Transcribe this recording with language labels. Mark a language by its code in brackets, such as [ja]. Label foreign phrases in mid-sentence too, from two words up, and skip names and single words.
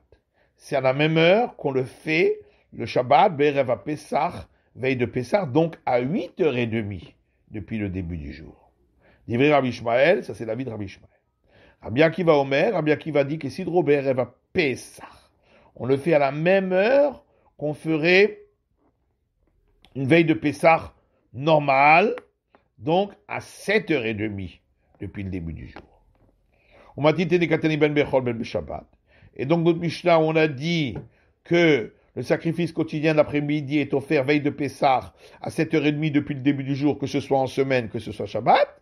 [fr] C'est à la même heure qu'on le fait, le Shabbat, [he] בערב פסח, [fr] veille de Pessah, donc à 8h30 depuis le début du jour. [he] דברי רבי ישמעאל, [fr] ça c'est l'avis de Rabbi Ishmael. [he] רבי עקיבא אומר, [fr] Rabbi Akiva dit que [he] סדרו בערב פסח. [fr] On le fait à la même heure qu'on ferait une veille de Pessah normale, donc à 7h30 depuis le début du jour. On m'a dit ben bechol ben Shabbat. Et donc notre Mishnah, on a dit que le sacrifice quotidien de l'après-midi est offert veille de Pessah à 7h30 depuis le début du jour, que ce soit en semaine, que ce soit Shabbat.